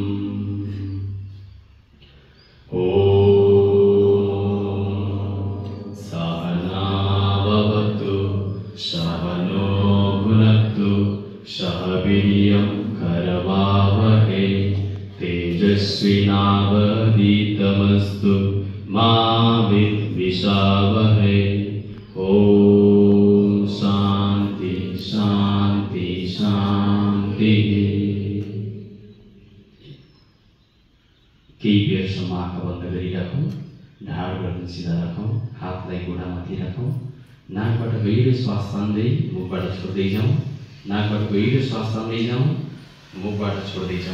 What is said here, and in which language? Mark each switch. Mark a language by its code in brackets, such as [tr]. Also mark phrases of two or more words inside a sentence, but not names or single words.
[sa] ॐ सहना भवतु सहनो भुनक्तु सह वीर्यं करवावहै तेजस्विनावधीतमस्तु मा विद्विषावहै। ॐ शान्ति शान्ति शान्तिः। [ne] केही बेरसम्म आँखा बन्द गरिराखौँ, ढाड गर्दन सिधा राखौँ, हातलाई घुँडामाथि राखौँ। नाकबाट गहिरो श्वास तान्दै मुखबाट छोड्दै जाउँ, नाकबाट गहिरो श्वास तान्दै जाउँ, मुखबाट छोड्दै जाउँ।